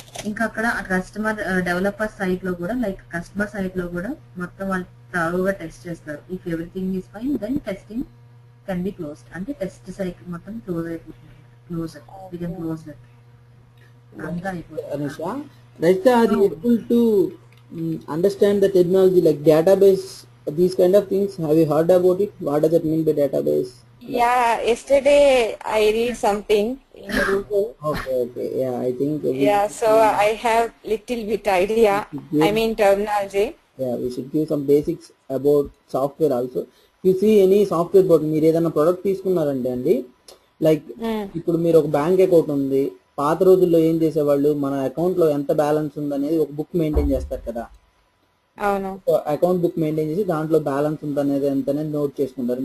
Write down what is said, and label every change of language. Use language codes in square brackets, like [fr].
[te] ఇంకా అక్కడ customer developer site లో కూడా లైక్ కస్టమర్ సైట్ లో కూడా మొత్తం వాళ్ళు థరోగా టెస్ట్ చేస్తారు. [en] if everything is fine then testing can be closed, [te] అంటే టెస్ట్ సైకిల్ మొత్తం క్లోజ్ అయిపోతుంది. [en] We can close that. Anusha, Rajta, are you able to understand the terminology like database, these kind of things? Have you heard about it? What does it mean by database? Yeah, yesterday I read something in Google. Okay. Yeah, I think. So I have little bit idea. I mean terminology. Yeah, we should give some basics about software also. If you see any software board, [te] మీరు ఏదైనా product తీసుకున్నారంటే అండి, like ఇప్పుడు మీరు ఒక bank account ఉంది, పాత రోజుల్లో ఏం చేసేవాళ్ళు, మన అకౌంట్ లో ఎంత బ్యాలెన్స్ ఉందనేది ఒక బుక్ మెయింటైన్ చేస్తారు కదా. అవును, అకౌంట్ బుక్ మెయింటైన్ చేసి దాంట్లో బ్యాలెన్స్ ఉందనేది ఎంతనేది నోట్ చేసుకుంటారు.